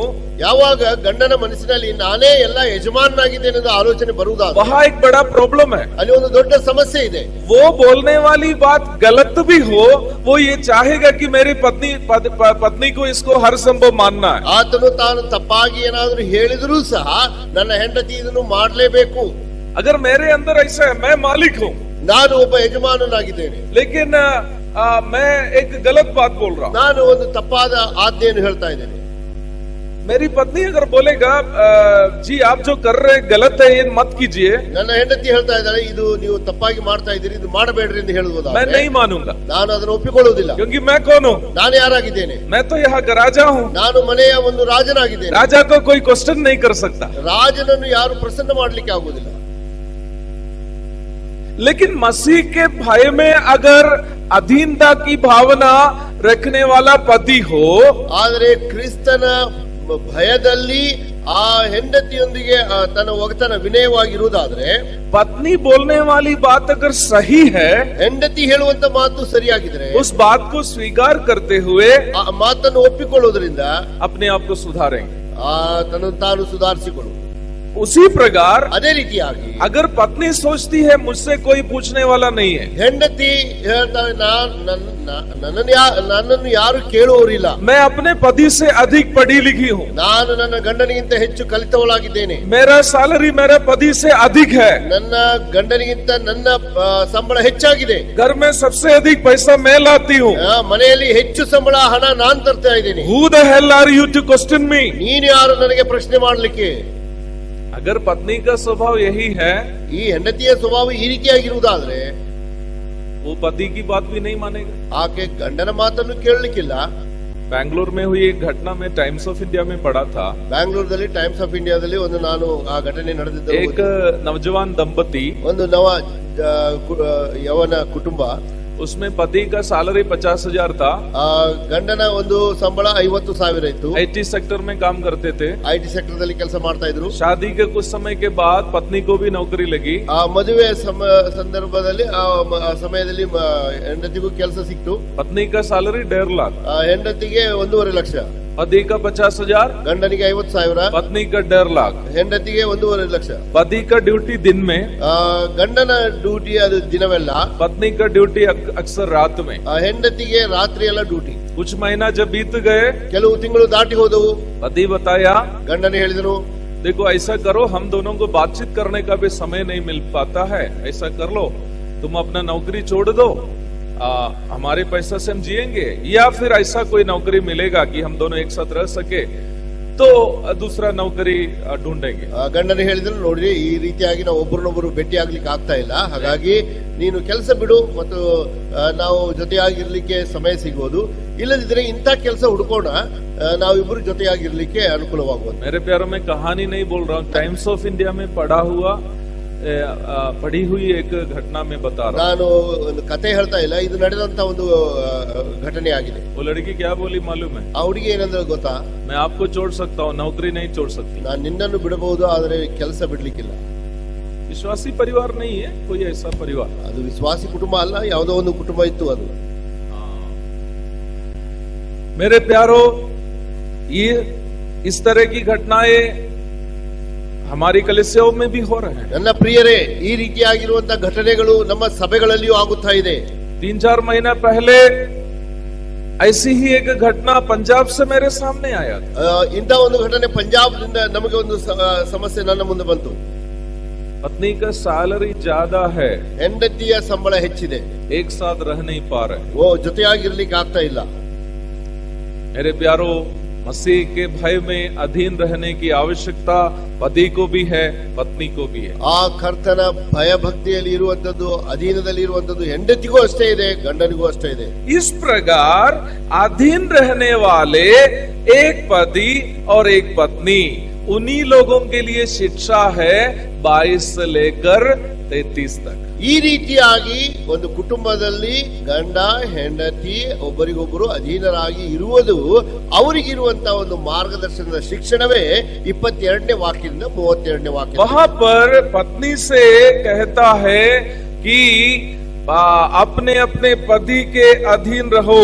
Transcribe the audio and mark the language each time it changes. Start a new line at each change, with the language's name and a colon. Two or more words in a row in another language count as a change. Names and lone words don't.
Kannada: ಯಾವಾಗ ಗಂಡನ ಮನಸ್ಸಿನಲ್ಲಿ ನಾನೇ ಎಲ್ಲ ಯಜಮಾನನಾಗಿದ್ದೇನೆ ಎಂದು ಆಲೋಚನೆ ಬರುವುದಾದ್ರೆ
Hindi: वहाँ एक बड़ा प्रॉब्लम है.
Kannada: ಅಲ್ಲಿ ಒಂದು ದೊಡ್ಡ ಸಮಸ್ಯೆ ಇದೆ.
Hindi: वो बोलने वाली बात गलत भी हो, वो ये चाहेगा कि मेरी पत्नी को इसको हर संभव मानना है.
Kannada: ಆತನು ತಾನು ತಪ್ಪಾಗಿ ಏನಾದರೂ ಹೇಳಿದರೂ ಸಹ ನನ್ನ ಹೆಂಡತಿ ಇದನ್ನು ಮಾಡಲೇಬೇಕು.
Hindi: अगर मेरे अंदर ऐसा है मैं मालिक हूँ,
Kannada: ನಾನು ಒಬ್ಬ ಯಜಮಾನನಾಗಿದ್ದೇನೆ,
Hindi: लेकिन मैं एक गलत बात बोल रहा हूँ.
Kannada: ನಾನು ಒಂದು ತಪ್ಪಾದ ಆಜ್ಞೆಯನ್ನು ಹೇಳ್ತಾ ಇದ್ದೇನೆ.
Hindi: मेरी पत्नी अगर बोलेगा जी आप जो कर रहे हैं गलत है ये मत कीजिए,
Kannada: ನನ್ನ ಹೆಂಡತಿ ಹೇಳ್ತಾ ಇದ್ದಾಳೆ ಇದು ನೀವು ತಪ್ಪಾಗಿ ಮಾಡ್ತಾ ಇದ್ದೀರಿ, ಇದು ಮಾಡಬೇಡ್ರಿ ಎಂದು ಹೇಳುವುದಾ,
Hindi: मैं नहीं मानूंगा.
Kannada: ನಾನು ಅದನ್ನು ಒಪ್ಪಿಕೊಳ್ಳುವುದಿಲ್ಲ.
Hindi: क्योंकि मैं कौन हूँ?
Kannada: ನಾನು ಯಾರಾಗಿದ್ದೇನೆ?
Hindi: मैं तो यहाँ का राजा हूँ.
Kannada: ನಾನು ಮನೆಯ ಒಂದು ರಾಜನಾಗಿದ್ದೇನೆ.
Hindi: राजा को कोई क्वेश्चन नहीं कर सकता.
Kannada: ರಾಜನನ್ನು ಯಾರು ಪ್ರಸನ್ನ ಮಾಡಲಿಕ್ಕೆ ಆಗುವುದಿಲ್ಲ.
Hindi: लेकिन मसीह के भय में अगर अधीनता की भावना रखने वाला पति हो,
Kannada: ಆದರೆ ಕ್ರಿಸ್ತನ ಭಯದಲ್ಲಿ ಆ ಹೆಂಡತಿಯೊಂದಿಗೆ ತನ್ನ ಒಗತನ ವಿನಯವಾಗಿರುವುದಾದ್ರೆ,
Hindi: पत्नी बोलने वाली बात अगर सही है,
Kannada: ಹೆಂಡತಿ ಹೇಳುವಂತ ಮಾತು ಸರಿಯಾಗಿದ್ರೆ
Hindi: उस बात को स्वीकार करते हुए
Kannada: ಆ ಮಾತನ್ನು ಒಪ್ಪಿಕೊಳ್ಳುವುದರಿಂದ
Hindi: अपने आप को सुधारेंगे.
Kannada: ತನ್ನನ್ನು ತಾನು ಸುಧಾರಿಸಿಕೊಳ್ಳು.
Hindi: उसी प्रकार
Kannada: ಅದೇ ರೀತಿಯಾಗಿ
Hindi: अगर पत्नी सोचती है मुझसे कोई पूछने वाला नहीं है,
Kannada: ಹೆಂಡತಿ ಹೇಳ್ತಾಳೆ ನನ್ನನ್ನು ಯಾರು ಕೇಳುವವರಿಲ್ಲ,
Hindi: मैं अपने पति से अधिक पढ़ी लिखी हूँ,
Kannada: ನಾನು ನನ್ನ ಗಂಡನಿಗಿಂತ ಹೆಚ್ಚು ಕಲಿತವಳಾಗಿದ್ದೇನೆ,
Hindi: मेरा सैलरी मेरे पति से अधिक है,
Kannada: ನನ್ನ ಗಂಡನಿಗಿಂತ ನನ್ನ ಸಂಬಳ ಹೆಚ್ಚಾಗಿದೆ,
Hindi: घर में सबसे अधिक पैसा मैं लाती हूँ,
Kannada: ಮನೆಯಲ್ಲಿ ಹೆಚ್ಚು ಸಂಬಳ ಹಣ ನಾನ್ ತರ್ತಾ ಇದ್ದೀನಿ,
English: Who the hell are you to question me?
Kannada: ನೀನು ಯಾರು ನನಗೆ ಪ್ರಶ್ನೆ ಮಾಡ್ಲಿಕ್ಕೆ?
Hindi: अगर पत्नी का स्वभाव यही है,
Kannada: ಈ ಹೆಂಡತಿಯ ಸ್ವಭಾವ ಈ ರೀತಿಯಾಗಿರುವುದಾದ್ರೆ
Hindi: वो पति की बात भी नहीं मानेगा।
Kannada: ಆಕೆ ಗಂಡನ ಮಾತನ್ನು ಕೇಳಲಿಕ್ಕಿಲ್ಲ.
Hindi: बैंगलोर में हुई एक घटना में टाइम्स ऑफ इंडिया में पढ़ा था,
Kannada: ಬ್ಯಾಂಗ್ಳೂರ್ದಲ್ಲಿ ಟೈಮ್ಸ್ ಆಫ್ ಇಂಡಿಯಾದಲ್ಲಿ ಒಂದು ನಾನು ಆ ಘಟನೆ ನಡೆದಿದ್ದ
Hindi: एक नौजवान दंपति,
Kannada: ಒಂದು ಯವನ ಕುಟುಂಬ,
Hindi: उसमें पति का सैलरी 50,000 था,
Kannada: ಗಂಡನ ಒಂದು ಸಂಬಳ 50,000 ಇತ್ತು,
English: IT sector
Hindi: में काम करते थे,
English: IT sector
Kannada: ದಲ್ಲಿ ಕೆಲಸ ಮಾಡ್ತಾ ಇದ್ರು.
Hindi: शादी के कुछ समय के बाद पत्नी को भी नौकरी लगी,
Kannada: ಆ ಮದುವೆ ಸಂದರ್ಭದಲ್ಲಿ ಆ ಸಮಯದಲ್ಲಿ ಹೆಂಡತಿಗೂ ಕೆಲಸ ಸಿಕ್ತು.
Hindi: पत्नी का सैलरी 1.5 लाख,
Kannada: ಹೆಂಡತಿಗೆ 1.5 ಲಕ್ಷ,
Hindi: पति का 50,000,
Kannada: ಗಂಡನಿಗೆ 50,000,
Hindi: पत्नी का 1.5 लाख,
Kannada: ಹೆಂಡತಿಗೆ 1.5 ಲಕ್ಷ.
Hindi: पति का ड्यूटी दिन में,
Kannada: ಗಂಡನ ಡ್ಯೂಟಿ ಅದು ದಿನವೆಲ್ಲ,
Hindi: पत्नी का ड्यूटी अक्सर रात में,
Kannada: ಹೆಂಡತಿಗೆ ರಾತ್ರಿ ಎಲ್ಲ ಡ್ಯೂಟಿ.
Hindi: कुछ महीना जब बीत गए,
Kannada: ಕೆಲವು ತಿಂಗಳು ದಾಟಿ ಹೋದವು.
Hindi: पति बताया,
Kannada: ಗಂಡನ ಹೇಳಿದನು,
Hindi: देखो ऐसा करो, हम दोनों को बातचीत करने का भी समय नहीं मिल पाता है, ऐसा कर लो, तुम अपना नौकरी छोड़ दो, हमारे पैसा से हम जिएंगे, या फिर ऐसा कोई नौकरी मिलेगा कि हम दोनों एक साथ रह सके तो दूसरा नौकरी ढूंढेंगे.
Kannada: ಗಂಡನ ಹೇಳಿದ್ರು, ನೋಡ್ರಿ ಈ ರೀತಿಯಾಗಿ ನಾವು ಒಬ್ಬರನ್ನೊಬ್ಬರು ಭೇಟಿ ಆಗ್ಲಿಕ್ಕೆ ಆಗ್ತಾ ಇಲ್ಲ, ಹಾಗಾಗಿ ನೀನು ಕೆಲಸ ಬಿಡು ಮತ್ತು ನಾವು ಜೊತೆಯಾಗಿರ್ಲಿಕ್ಕೆ ಸಮಯ ಸಿಗೋದು, ಇಲ್ಲದಿದ್ರೆ ಇಂಥ ಕೆಲಸ ಹುಡ್ಕೋಣ, ನಾವಿಬ್ರು ಜೊತೆಯಾಗಿರ್ಲಿಕ್ಕೆ ಅನುಕೂಲವಾಗುವುದು.
Hindi: मेरे प्यारों में कहानी नहीं बोल रहा हूँ, टाइम्स ऑफ इंडिया में पढ़ी हुई एक घटना में बता रहा हूँ.
Kannada: ನಾನು ಒಂದು ಕತೆ ಹೇಳ್ತಾ ಇಲ್ಲ, ಇದು ನಡೆದಂತ ಒಂದು ಘಟನೆ ಆಗಿದೆ.
Hindi: वो लड़की क्या बोली मालूम है?
Kannada: ಆ ಹುಡುಗಿ ಏನಂದ್ರೆ ಗೊತ್ತಾ,
Hindi: मैं आपको छोड़ सकता हूँ, नौकरी नहीं छोड़ सकती.
Kannada: ನಾನು ನಿನ್ನನ್ನು ಬಿಡಬಹುದು, ಆದ್ರೆ ಕೆಲಸ ಬಿಡ್ಲಿಕ್ಕಿಲ್ಲ.
Hindi: विश्वासी परिवार नहीं है कोई ऐसा परिवार,
Kannada: ಅದು ವಿಶ್ವಾಸಿ ಕುಟುಂಬ ಅಲ್ಲ, ಯಾವುದೋ ಒಂದು ಕುಟುಂಬ ಇತ್ತು ಅದು.
Hindi: मेरे प्यारो, ये इस तरह की घटनाएं हमारी कलीसियाओं में भी हो रहे हैं.
Kannada: ನನ್ನ ಪ್ರಿಯರೇ, ಈ ರೀತಿಯಾಗಿರುವಂತಹ ಘಟನೆಗಳು ನಮ್ಮ ಸಭೆಗಳಲ್ಲಿಯೂ ಆಗುತ್ತಾ ಇದೆ.
Hindi: 3-4 महीना पहले ऐसी ही एक घटना पंजाब से मेरे सामने आया था.
Kannada: ಇಂಥ ಒಂದು ಘಟನೆ ಪಂಜಾಬ್ನಿಂದ ನಮಗೆ ಒಂದು ಸಮಸ್ಯೆ ನನ್ನ ಮುಂದೆ ಬಂತು.
Hindi: पत्नी का सैलरी ज्यादा है,
Kannada: ಹೆಂಡತಿಯ ಸಂಬಳ ಹೆಚ್ಚಿದೆ,
Hindi: एक साथ रह नहीं पा रहे.
Kannada: ಜೊತೆಯಾಗಿರ್ಲಿಕ್ಕೆ ಆಗ್ತಾ ಇಲ್ಲ.
Hindi: मेरे प्यारो, मसीह के भय में अधीन रहने की आवश्यकता पति को भी है, पत्नी को भी है.
Kannada: ಆ ಕರ್ತನ ಭಯ ಭಕ್ತಿಯಲ್ಲಿ ಇರುವಂತದ್ದು, ಅಧೀನದಲ್ಲಿ ಇರುವಂತದ್ದು ಹೆಂಡತಿಗೂ ಅಷ್ಟೇ ಇದೆ, ಗಂಡನಿಗೂ ಅಷ್ಟೇ ಇದೆ.
Hindi: इस प्रकार अधीन रहने वाले एक पति और एक पत्नी, उन्हीं लोगों के लिए शिक्षा है 22 से लेकर 33 तक.
Kannada: ಈ ರೀತಿಯಾಗಿ ಒಂದು ಕುಟುಂಬದಲ್ಲಿ ಗಂಡ ಹೆಂಡತಿ ಒಬ್ಬರಿಗೊಬ್ಬರು ಅಧೀನರಾಗಿ ಇರುವುದು ಅವರಿಗಿರುವಂತಹ ಒಂದು ಮಾರ್ಗದರ್ಶನದ ಶಿಕ್ಷಣವೇ 22ನೇ ವಾಕ್ಯದಿಂದ 32ನೇ ವಾಕ್ಯ.
Hindi: वहां पर पत्नी से कहता है कि अपने अपने पति के अधीन रहो.